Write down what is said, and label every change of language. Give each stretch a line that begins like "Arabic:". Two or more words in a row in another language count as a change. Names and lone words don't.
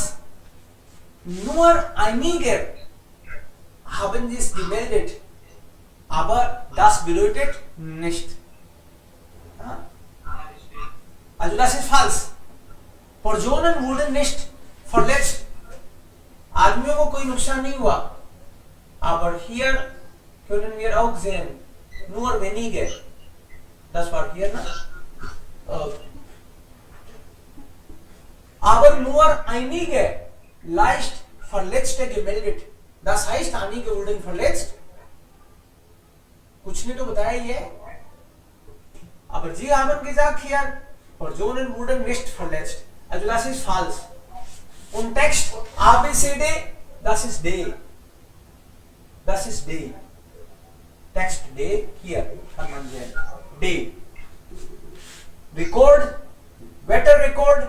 German: Nur einige haben es gemeldet, aber das bedeutet nicht. Also das ist falsch. Personen wurden nicht verletzt.
Hindi: आदमियों को कोई नुकसान नहीं हुआ.
German: Aber hier können wir auch sehen, nur wenige. Das war hier, ne? Aber nur einige leicht Verletzte gemeldet. Das heißt, einige wurden verletzt.
Hindi: कुछ ने तो बताया ये.
German: Aber sie haben gesagt hier, Personen wurden nicht verletzt. Also das ist falsch. Und Text ABCD, das ist D. Das ist D. Text D, hier kann man sehen.
English: D. Record, better record